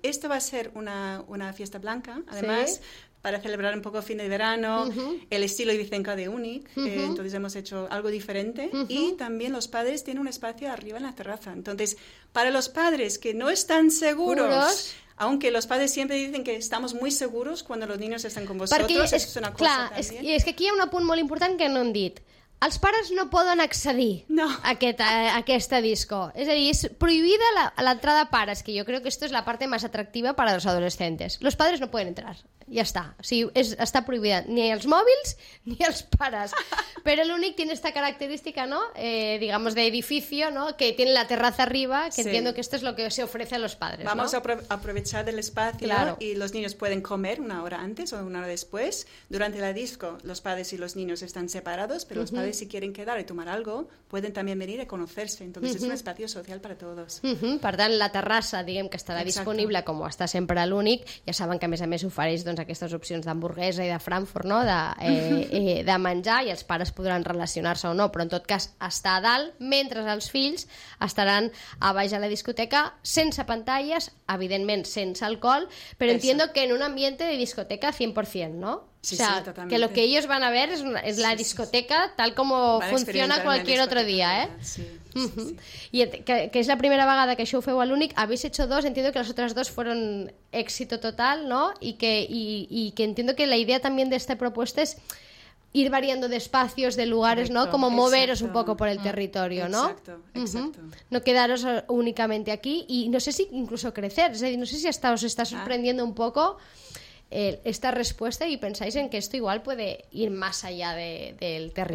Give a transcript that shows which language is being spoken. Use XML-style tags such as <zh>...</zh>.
<es>Esto va a ser una fiesta blanca, además. ¿Sí? Para celebrar un poco fin de verano, uh-huh. el estilo Ibicenca de Unic, uh-huh. Entonces hemos hecho algo diferente, uh-huh. y también los padres tienen un espacio arriba en la terraza. Entonces, para los padres que no están seguros, aunque los padres siempre dicen que estamos muy seguros cuando los niños están con vosotros, perquè, eso es una cosa</es> <ca>clar,</ca> <es>también.</es> <ca>Clar, és que aquí hi ha un punt molt important que no hem dit. Els pares no poden accedir a aquesta disco. És a dir, és prohibida l'entrada a pares, que jo crec que això és la part més atractiva per als adolescents. Els pares no poden entrar, ja està. O sigui, està prohibida ni els mòbils ni els pares. Però l'únic té aquesta característica, no? Digamos, d'edifici, no? Que té la terraza arriba, que sí. Entiendo que això és el que s'ofereix als pares.</ca> <es>Vamos, ¿no? A aprovechar el espai, claro.</es> <ca>Y els nens poden comer una hora antes o una hora després. Durant la disco, els pares i els nens estan separats, però</ca> <es>els padres, si quieren quedar y tomar algo, pueden también venir a conocerse. Entonces, uh-huh. es un espacio social para todos. Uh-huh.</es> <ca>Per tant, la terrassa, diguem, que estarà disponible, com està sempre a l'únic, ja saben que, a més, ofereix doncs, aquestes opcions d'hamburguesa i de Frankfurt, no? De menjar, i els pares podran relacionar-se o no, però, en tot cas, està a dalt, mentre els fills estaran a baix a la discoteca, sense pantalles, evidentment, sense alcohol, però</ca> <es>entiendo que en un ambiente de discoteca 100%, no? Sí, o sea, sí, que lo que ellos van a ver es la discoteca tal como funciona cualquier otro día, ¿eh? Sí, sí, sí.</es> <ca>Y que es la primera vegada que això ho feu a l'únic.</ca> <es>Habéis hecho dos, entiendo que las otras dos fueron éxito total, ¿no? Y que entiendo que la idea también de esta propuesta es ir variando de espacios, de lugares, exacto, ¿no? Como moveros un poco por el territorio, ¿no? Exacto, exacto. Uh-huh. No quedaros únicamente aquí y no sé si incluso crecer, es decir, no sé si hasta os está sorprendiendo un poco esta respuesta y pensáis en que esto igual puede ir más allá del territorio.</es>